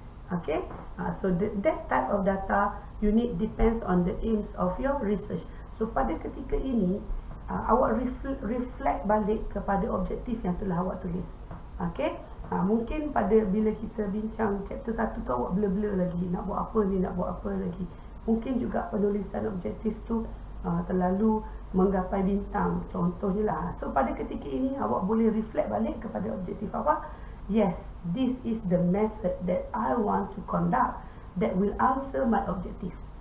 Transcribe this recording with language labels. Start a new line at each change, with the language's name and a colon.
English: Okay, so that type of data you need depends on the aims of your research.
Malay: So pada ketika ini awak reflect balik kepada objektif yang telah awak tulis. Okay, mungkin pada bila kita bincang chapter 1 tu awak blur-blur lagi, nak buat apa ni, nak buat apa lagi. Mungkin juga penulisan objektif tu terlalu menggapai bintang contohnya lah. So pada ketika ini awak boleh reflect balik kepada objektif awak.
English: Yes, this is the method that I want to conduct that will answer my objective.